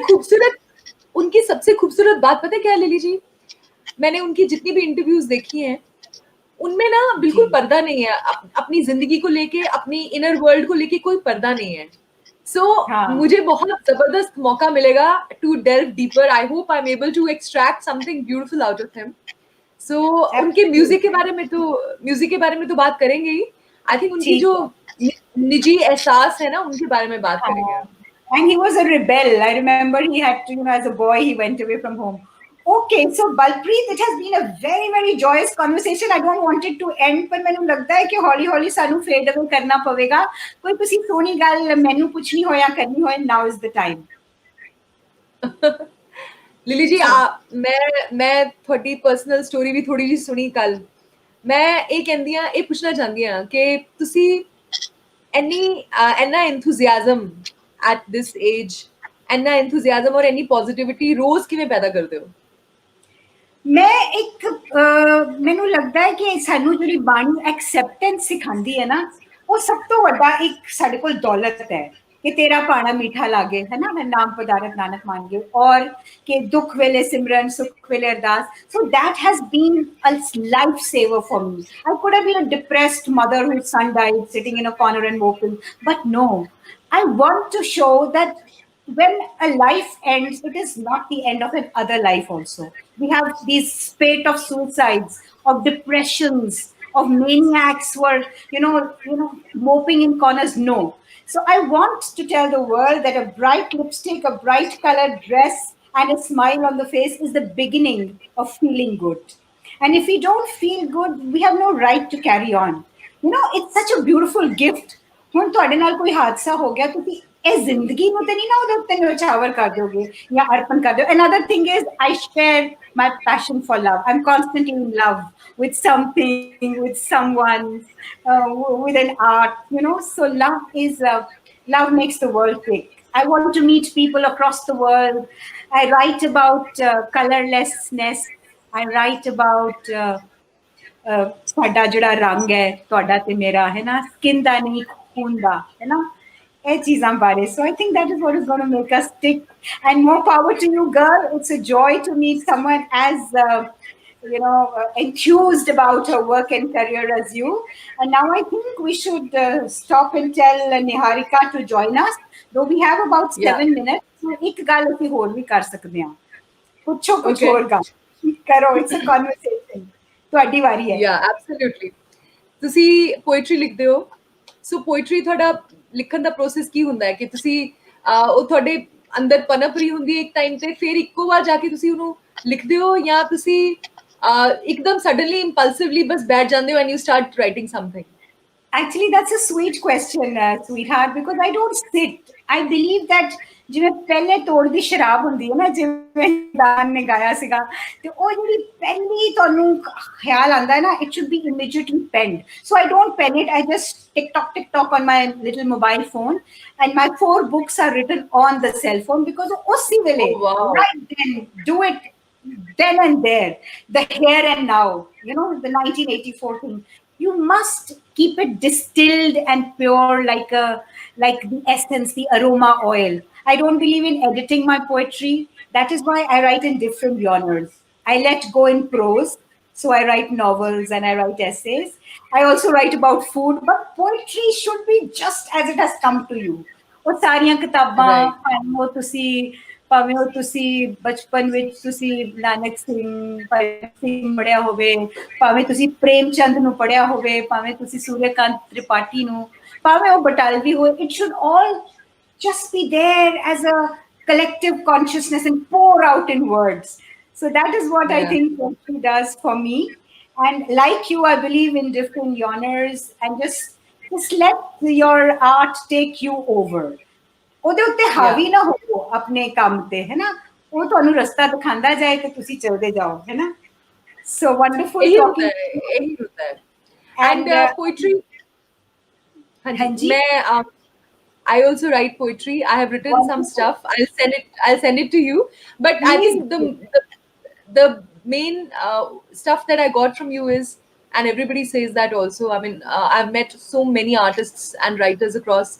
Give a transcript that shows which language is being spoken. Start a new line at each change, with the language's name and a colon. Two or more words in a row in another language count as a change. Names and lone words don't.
Hindi: खूबसूरत उनकी सबसे खूबसूरत बात पता है क्या है लिली जी? मैंने उनकी जितनी भी इंटरव्यूज देखी हैं, उनमें ना जी. बिल्कुल पर्दा नहीं है. अपनी जिंदगी को लेके, अपनी
English: inner world
Hindi: को लेके कोई पर्दा नहीं है. सो हाँ. मुझे बहुत जबरदस्त मौका मिलेगा
English: to delve deeper. I hope I am able to extract something beautiful out of him.
Hindi: सो उनके
English: Absolutely.
Hindi: म्यूजिक के बारे में तो बात करेंगे ही. आई थिंक उनकी ठीक जो है. निजी एहसास है ना, उनके बारे में बात करेंगे.
English: And he was a rebel. I remember he had to, as a boy, he went away from home. Okay, so Balpreet, it has been a very, very joyous conversation. I don't want it to end,
Punjabi: ਪਰ ਮੈਂਨੇ ਲਗਦਾ ਹੈ ਕਿ ਹੌਲੀ ਹੌਲੀ ਸਾਨੂੰ
English: fade away
Punjabi: ਕਰਨਾ ਪਵੇਗਾ. ਕੋਈ ਕਿਸੀ ਸੋਹਣੀ ਗੱਲ ਮੈਨੂੰ ਪੁੱਛਣੀ ਹੋ ਯਾ ਕਰਨੀ ਹੋ,
English: now is the time. लिली जी, So,
Hindi: मैं थोड़ी
English: personal story
Hindi: भी थोड़ी जी सुनी कल.
Punjabi: मैं ਇਹ ਕਹਿੰਦੀਆਂ ਇਹ ਪੁੱਛਣਾ ਚਾਹੁੰਦੀ ਹਾਂ ਕਿ ਤੁਸੀਂ any enna
English: enthusiasm at this age,
Punjabi: enna enthusiasm और
English: any positivity
Hindi: रोज किਵੇਂ पैदा करते हो?
Punjabi: मैं एक ਮੈਨੂੰ ਲੱਗਦਾ ਹੈ ਕਿ ਸਾਨੂੰ ਜਿਹੜੀ ਬਾਣੀ ਐਕਸੈਪਟੈਂਸ ਸਿਖਾਉਂਦੀ ਹੈ ਨਾ, ਉਹ ਸਭ ਤੋਂ ਵੱਡਾ ਇੱਕ ਸਾਡੇ ਕੋਲ ਦੌਲਤ ਹੈ ਕਿ ਤੇਰਾ ਭਾਣਾ ਮੀਠਾ ਲਾਗੇ, ਹੈ ਨਾ, ਨਾਮ ਪਦਾਰਥ ਨਾਨਕ ਮਾਨਗੇ, ਔਰ ਕਿ ਦੁੱਖ ਵੇਲੇ ਸਿਮਰਨ ਸੁੱਖ ਵੇਲੇ ਅਰਦਾਸ.
English: So that has been a lifesaver for me. I could have been a depressed mother whose son died sitting in a corner and moping, but no, I want to show that when a life ends, it is not the end of another life also. We have these spate of suicides, of depressions, of maniacs who are, moping in corners. No. So I want to tell the world that a bright lipstick, a bright colored dress, and a smile on the face is the beginning of feeling good. And if we don't feel good, we have no right to carry on. It's such a beautiful gift.
Punjabi: ਹੁਣ ਤੁਹਾਡੇ ਨਾਲ ਕੋਈ ਹਾਦਸਾ ਹੋ ਗਿਆ, ਤੁਸੀਂ ਇਹ ਜ਼ਿੰਦਗੀ ਨੂੰ ਤੇ ਨਹੀਂ ਨਾ ਉਹਦੇ ਉੱਤੇ ਨਿਛਾਵਰ ਕਰ ਦੋਗੇ ਜਾਂ ਅਰਪਣ ਕਰ ਦਿਓ.
English: Another thing is I share my passion for love. I'm constantly in love with something, with someone, with an art. So love makes the world tick. I want to meet people across the world. I write about colorlessness. I write about
Punjabi: ਸਾਡਾ ਜਿਹੜਾ ਰੰਗ ਹੈ ਤੁਹਾਡਾ ਤੇ ਮੇਰਾ, ਹੈ ਨਾ, ਸਕਿਨ ਦਾ ਨਹੀਂ ਖੂਨ ਦਾ, ਹੈ ਨਾ, ਇਹ ਚੀਜ਼ਾਂ ਬਾਰੇ.
English: So I think that is what is going to make us tick. And more power to you, girl. It's a joy to meet someone as enthused about her work and career as you. And now I think we should stop and tell Niharika to join us, though we have about Yeah. 7 minutes. So
Punjabi: ਇੱਕ ਗੱਲ ਅਸੀਂ ਹੋਰ ਵੀ ਕਰ ਸਕਦੇ ਹਾਂ. ਪੁੱਛੋ ਕੁਛ
English: Okay.
Punjabi: ਹੋਰ ਗੱਲ ਕਰੋ.
English: It's a conversation.
Punjabi: ਤੁਹਾਡੀ ਵਾਰੀ ਹੈ.
English: Yeah, absolutely.
Punjabi: ਤੁਸੀਂ ਪੋਇਟਰੀ ਲਿਖਦੇ ਹੋ. ਸੋ ਪੋਇਟਰੀ ਤੁਹਾਡਾ ਲਿਖਣ ਦਾ ਪ੍ਰੋਸੈਸ ਕੀ ਹੁੰਦਾ ਹੈ ਕਿ ਤੁਸੀਂ ਉਹ ਤੁਹਾਡੇ ਅੰਦਰ ਪਨਪ ਰਹੀ ਹੁੰਦੀ ਹੈ ਇੱਕ ਟਾਈਮ ਤੇ, ਫਿਰ ਇੱਕੋ ਵਾਰ ਜਾ ਕੇ ਤੁਸੀਂ ਉਹਨੂੰ ਲਿਖਦੇ ਹੋ, ਜਾਂ ਤੁਸੀਂ ਇੱਕਦਮ
English: suddenly impulsively
Punjabi: ਬਸ ਬੈਠ ਜਾਂਦੇ ਹੋ
English: and you start writing something? Actually, that's a sweet question, sweetheart, because I don't sit. I believe that
Punjabi: ਜਿਵੇਂ ਪਹਿਲੇ ਤੋੜ ਦੀ ਸ਼ਰਾਬ ਹੁੰਦੀ ਹੈ ਨਾ, ਜਿਵੇਂ ਦਾਨ ਨੇ ਗਾਇਆ ਸੀਗਾ, ਤੇ ਉਹ ਜਿਹੜੀ ਪਹਿਲੀ ਤੁਹਾਨੂੰ ਖਿਆਲ ਆਉਂਦਾ ਹੈ ਨਾ,
English: it should be immediately penned. So I don't pen it. I just tick tock on my little mobile phone, and my 4 books are written on the cell phone because
Punjabi: ਉਸੇ ਵੇਲੇ,
English: Oh, wow. right then, do it then and there, the here and now, the 1984 thing. You must keep it distilled and pure, like the essence, the aroma oil. I don't believe in editing my poetry. That is why I write in different genres. I let go in prose. So I write novels and I write essays. I also write about food, but poetry should be just as it has come to you.
Punjabi: ਉਹ ਸਾਰੀਆਂ ਕਿਤਾਬਾਂ,
English: Right.
Punjabi: ਭਾਵੇਂ ਉਹ ਤੁਸੀਂ ਬਚਪਨ ਵਿੱਚ ਤੁਸੀਂ ਨਾਨਕ ਸਿੰਘ, ਭਗਤ ਸਿੰਘ ਪੜ੍ਹਿਆ ਹੋਵੇ, ਭਾਵੇਂ ਤੁਸੀਂ ਪ੍ਰੇਮ ਚੰਦ ਨੂੰ ਪੜ੍ਹਿਆ ਹੋਵੇ, ਭਾਵੇਂ ਤੁਸੀਂ ਸੂਰਯਕਾਂਤ ਤ੍ਰਿਪਾਠੀ ਨੂੰ, ਭਾਵੇਂ ਉਹ ਬਟਾਲਵੀ ਹੋਏ,
English: it should all just be there as a collective consciousness and pour out in words. So that is what I Yeah. think poetry does for me. And like you, I believe in different genres, and just let your art take you over.
Punjabi: ਉਹਦੇ ਉੱਤੇ ਹਾਵੀ ਨਾ ਹੋਵੋ ਆਪਣੇ ਕੰਮ ਤੇ, ਹੈ ਨਾ, ਉਹ ਤੁਹਾਨੂੰ ਰਸਤਾ ਦਿਖਾਉਂਦਾ ਜਾਏ ਤੇ ਤੁਸੀਂ ਚਲਦੇ ਜਾਓ, ਹੈ ਨਾ?
English: So wonderful
Hindi: यही होता
English: talking
Hindi: है,
English: to you.
Hindi: यही होता है.
English: And And poetry,
Hindi: हाँ जी, Hanji,
English: मैं I also write poetry. I have written some wonderful. stuff. I'll send it to you. But I Please think do. the main stuff that I got from you is, and everybody says that also. I mean, I've met so many artists and writers across.